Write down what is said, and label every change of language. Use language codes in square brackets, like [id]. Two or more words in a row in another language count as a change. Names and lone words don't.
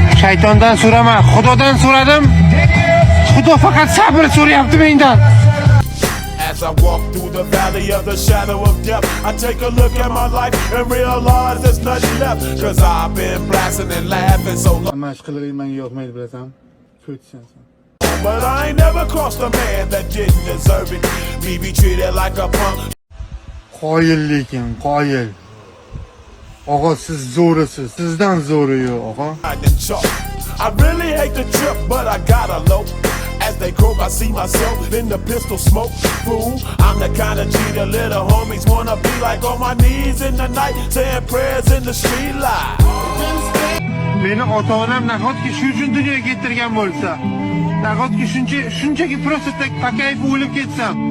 [uz] Shaytondan so'rama, Xudodan so'radim. Xudo faqat sabr so'rayapti mendan. [en] As I walk through the valley of the shadow of death, I take a look at my life and realize there's nothing left. Cause I've been blasting and laughing so long. [uz] Mashqiligi menga yoqmaydi bilasan. Ko'chsan sen. [en] But I ain't never crossed a man that didn't deserve it. Me be treated like a punk. [uz] Qoyil lekin, qoyil. Og'a siz zo'risiz, sizdan zo'ri yo'q, og'a. [en] I really hate the trip, but I gotta low. As they croak, I see myself in the pistol smoke. Fool, I'm the kind of G the little homies wanna be like, on my knees in the night, saying prayers in the street light. [uz] Meni ota-onam nahotki shu uchun dunyoga keltirgan bo'lsa, nahotki shunchaki просто tak pakayib o'lib ketsam,